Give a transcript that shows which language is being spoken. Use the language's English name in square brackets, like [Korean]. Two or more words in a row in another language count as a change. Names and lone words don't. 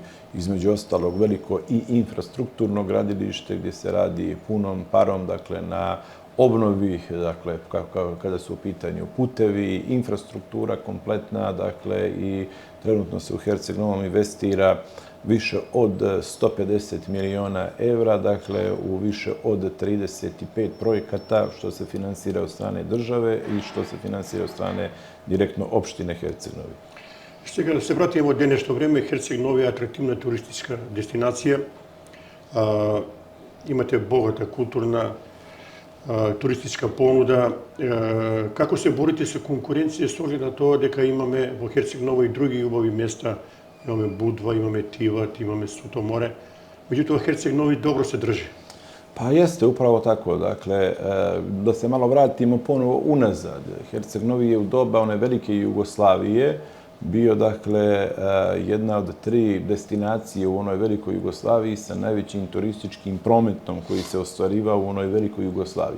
[Serbian] između ostalog veliko i infrastrukturno gradilište gdje se radi punom parom, dakle, na obnovi, dakle, kada su u pitanju putevi, infrastruktura kompletna, dakle, i trenutno se u Herceg Novom investira više od 150 miliona evra, dakle, u više od 35 projekata, što se finansira od strane države i što se finansira od strane direktno opštine Herceg Novi. [Macedonian] Сега да се вратиме од денешно време, Herceg Novi е атрактивна туристичка дестинација. Имате богата културна туристичка понуда. Како се борите со конкуренција с оглед на тоа дека имаме во Herceg Novo и други убави места, имаме Будва, имаме Тиват, имаме Суто море. [Serbian] Меđutim, Herceg Novi dobro se drži. Pa jeste, upravo tako. Dakle, da se malo vratimo ponovo unazad. Herceg Novi je u doba one velike Jugoslavije bio, dakle, jedna od 3 destinacije u onoj velikoj Jugoslaviji sa najvećim turističkim prometom koji se ostvarivao u onoj velikoj Jugoslaviji.